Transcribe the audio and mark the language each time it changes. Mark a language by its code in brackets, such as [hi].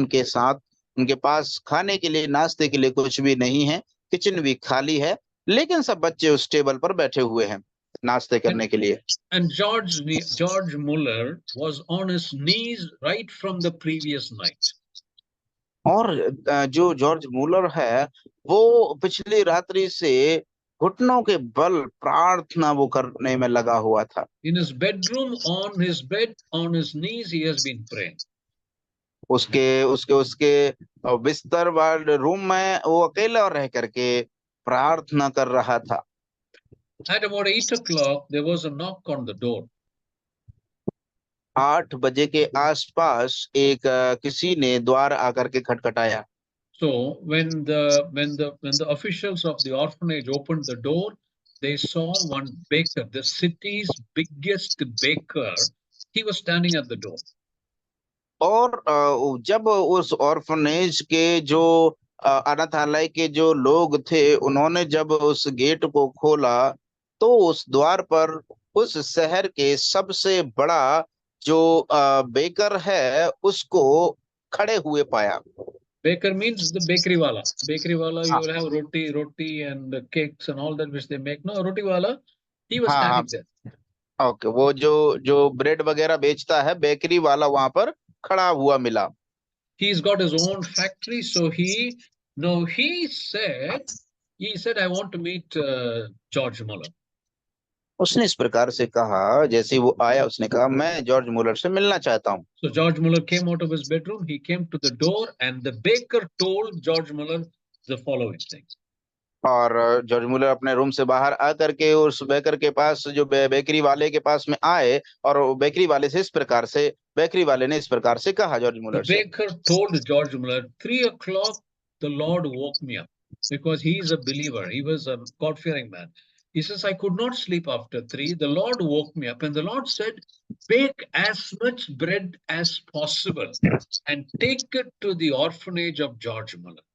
[hi] उनके साथ उनके पास खाने के लिए, नाश्ते के लिए कुछ भी नहीं है, किचन भी खाली है, लेकिन सब बच्चे उस टेबल पर बैठे हुए हैं नाश्ते करने के लिए। [en] And George Muller was on his knees right from the previous night. [hi] और जो जॉर्ज मुलर है वो पिछली रात्रि से घुटनों के बल प्रार्थना वो करने में लगा हुआ था। [en] In his bedroom, on his bed, on his knees, he has been praying. [hi] उसके बिस्तर वाले रूम में वो अकेला रह करके प्रार्थना कर रहा था। [en] At about 8 o'clock, there was a knock on the door. [hi] 8 बजे के आसपास एक किसी ने द्वार आकर के खटखटाया। [en] So when the officials of the orphanage opened the door, they saw one baker, the city's biggest baker. He was standing at the door. [hi] और जब उस ऑर्फनेज के जो अनाथालय के जो लोग थे, उन्होंने जब उस गेट को खोला तो उस द्वार पर उस शहर के सबसे बड़ा जो बेकर है उसको खड़े हुए पाया। [en] Baker means the bakery wala. Bakery wala, you will have roti and cakes and all that which they make. No, roti wala, he was standing there. [hi] Okay, वो जो ब्रेड वगैरह बेचता है, बेकरी वाला वहां पर खड़ा हुआ मिला। [en] He's got his own factory, so he said, I want to meet George Muller. [hi] उसने इस प्रकार से कहा, जैसे वो आया उसने कहा मैं जॉर्ज मुलर से मिलना चाहता हूँ। [en] So George Muller came out of his bedroom, he came to the door, and the baker told George Muller the following thing. [hi] और जॉर्ज मुलर अपने रूम से बाहर आकर के उस बेकर के पास, जो बेकरी वाले के पास में आए, और बेकरी वाले से इस प्रकार से, बेकरी वाले ने इस प्रकार से कहा जॉर्ज मुलर से। [en] The baker told George Muller, 3 o'clock, the Lord woke me up because he is a believer. He was a God-fearing man. He says, I could not sleep after 3. The Lord woke me up, and the Lord said, bake as much bread as possible and take it to the orphanage of George Muller.